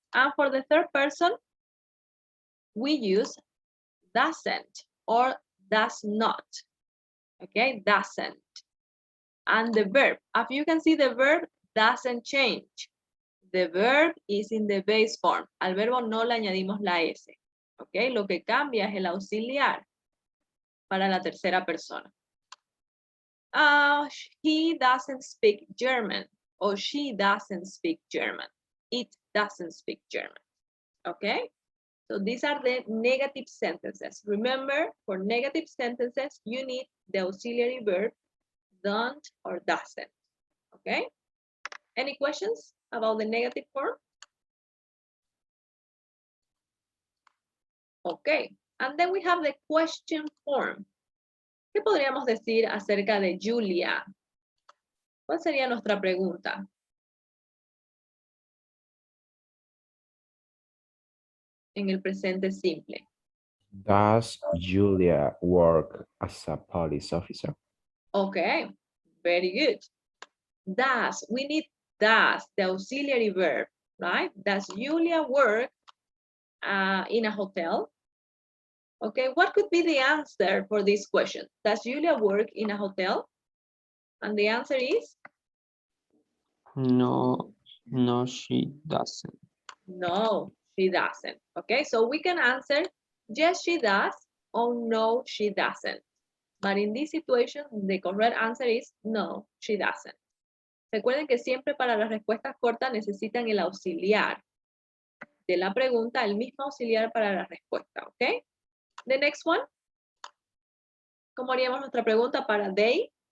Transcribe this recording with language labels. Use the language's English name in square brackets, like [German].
[English] And for the third person, we use doesn't or does not, okay? Doesn't. And the verb, as you can see, the verb doesn't change. The verb is in the base form. [Spanish] Al verbo no le añadimos la S, okay? Lo que cambia es el auxiliar para la tercera persona. [English] He doesn't speak German, or she doesn't speak German. It doesn't speak German, okay? So these are the negative sentences. Remember, for negative sentences, you need the auxiliary verb don't or doesn't, okay? Any questions about the negative form? Okay, and then we have the question form. [Spanish] ¿Qué podríamos decir acerca de Julia? ¿Cuál sería nuestra pregunta? En el presente simple. [English] Does Julia work as a police officer? Okay, very good. Does, we need does, the auxiliary verb, right? Does Julia work in a hotel? Okay, what could be the answer for this question? Does Julia work in a hotel? And the answer is? No, she doesn't. No, she doesn't. Okay, so we can answer yes, she does, or no, she doesn't. But in this situation, the correct answer is no, she doesn't. [Spanish] Recuerden que siempre para las respuestas cortas necesitan el auxiliar de la pregunta, el mismo auxiliar para la respuesta, ¿ok? [English] The next one. [Spanish] ¿Cómo haríamos nuestra pregunta para they?